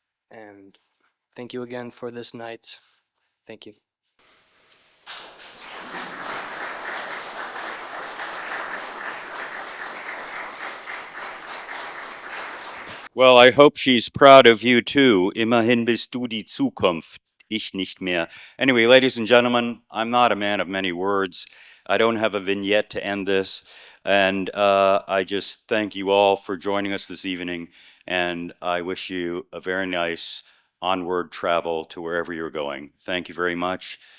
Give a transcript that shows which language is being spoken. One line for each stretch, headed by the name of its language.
English: And thank you again for this night. Thank you. Well, I hope she's proud of you too.
German: Immerhin bist du die Zukunft, ich nicht mehr.
English: Anyway, ladies and gentlemen, I'm not a man of many words. I don't have a vignette to end this. And I just thank you all for joining us this evening. And I wish you a very nice onward travel to wherever you're going. Thank you very much.